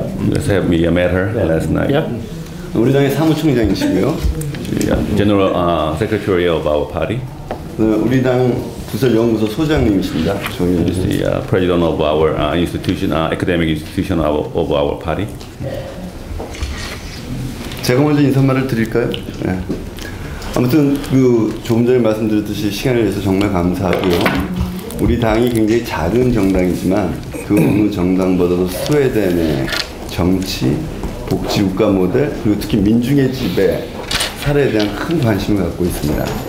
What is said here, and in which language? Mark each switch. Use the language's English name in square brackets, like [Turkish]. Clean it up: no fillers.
[English] Let's have me met her last night. [Korean] 우리 당의 사무총장이시고요. [English] General Secretary of our party. [Korean] 우리 당 부설연구소 소장님이십니다. [English] Is the president of our institution, academic institution of our party. [Korean] 제가 먼저 인사말을 드릴까요? 네. 아무튼 그 조금 전에 말씀드렸듯이 시간을 내서 정말 감사하고요. 우리 당이 굉장히 작은 정당이지만 그 어느 정당보다도 스웨덴의 정치, 복지 국가 모델 그리고 특히 민중의 지배 사례에 대한 큰 관심을 갖고 있습니다.